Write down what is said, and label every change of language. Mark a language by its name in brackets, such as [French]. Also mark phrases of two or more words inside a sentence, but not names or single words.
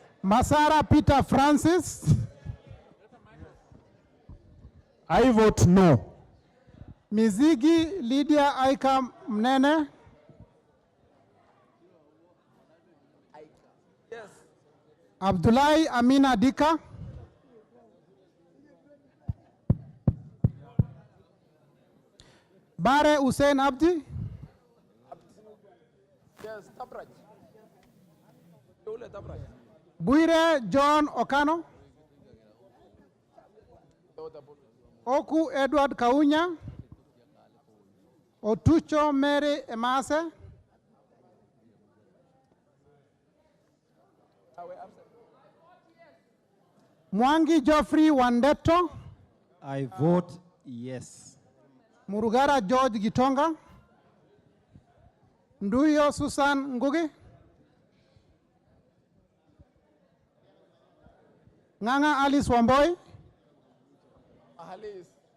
[English] Masara Peter Francis. I vote no. Mizigi Lydia Aika Mnene. Yes. Abdullahi Amina Dika. Bare Hussein Abdi. Yes, Tabraj. Yule Tabraj. Buire John Okano. Oku Edward Kaunya. Otucho Mary Emase. Mwangi Geoffrey Wandeto. I vote yes. Murugara George Gitonga. Nduyo Susan Ngugi. Nganga Alice Wamboi. Alice.